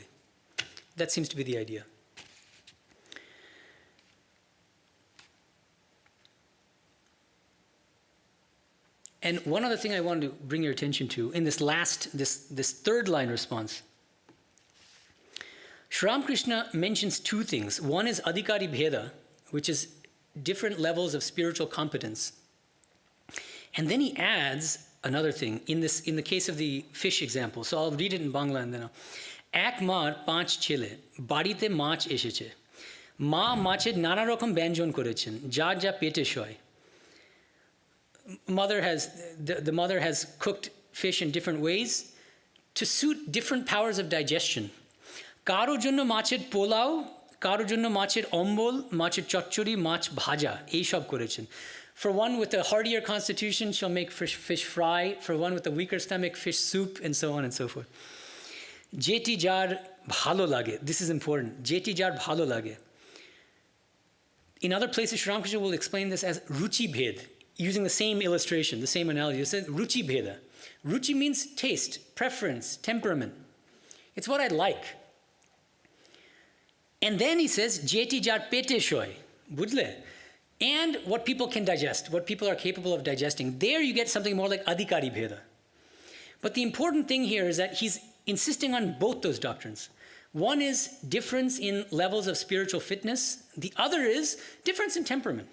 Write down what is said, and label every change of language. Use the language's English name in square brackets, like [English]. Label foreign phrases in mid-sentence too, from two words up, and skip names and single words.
[English] That seems to be the idea. And one other thing I wanted to bring your attention to in this third line response. Sri Ramakrishna mentions 2 things. One is [Bangla] অধিকারী ভেদ, [English] which is different levels of spiritual competence. And then he adds another thing in the case of the fish example. So I'll read it in Bangla and then I'll. [Bangla] এক মার পাঁচ ছেলে, বাড়িতে মাছ এসেছে. মা মাছের নানা রকম ব্যঞ্জন করেছেন, যা যা পেটে সয়. [English] The mother has cooked fish in different ways to suit different powers of digestion. [Bangla] কারো জন্য মাছের পোলাও, কারো জন্য মাছের অম্বল, মাছের চচ্চড়ি, মাছ ভাজা, এই সব করেছেন. [English] For one with a hardier constitution, she'll make fish fry. For one with a weaker stomach, fish soup, and so on and so forth. [Bangla] যেটি যার ভালো লাগে. [English] This is important. [Bangla] যেটি যার ভালো লাগে. [English] In other places, Sri Ramakrishna will explain this as [Bangla] রুচি ভেদ, [English] using the same illustration, the same analogy. It says [Bangla] রুচি ভেদ. [English] Ruchi means taste, preference, temperament. It's what I like. And then he says, [Bangla] যেটি যার পেটে সয়। বুঝলে. [English] And what people can digest, what people are capable of digesting. There you get something more like [Bangla] অধিকারী ভেদ. [English] But the important thing here is that he's insisting on both those doctrines. One is difference in levels of spiritual fitness. The other is difference in temperament.